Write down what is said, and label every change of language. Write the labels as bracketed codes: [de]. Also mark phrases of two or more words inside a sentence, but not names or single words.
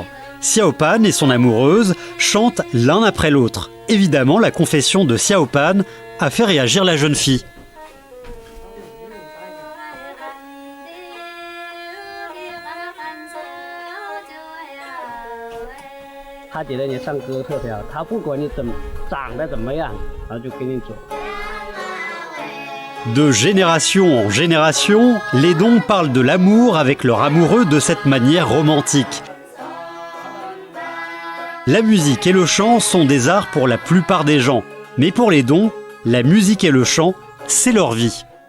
[fr] Xiao Pan et son amoureuse chantent l'un après l'autre. Évidemment, la confession de Xiao Pan a fait réagir la jeune fille. [zh] 他觉得你唱歌特别好，他不管你长得怎么样，然后就跟你走。 [fr] De génération en génération, les dong parlent de l'amour avec leur amoureux de cette manière romantique. La musique et le chant sont des arts pour la plupart des gens, mais pour les dong, la musique et le chant, c'est leur vie.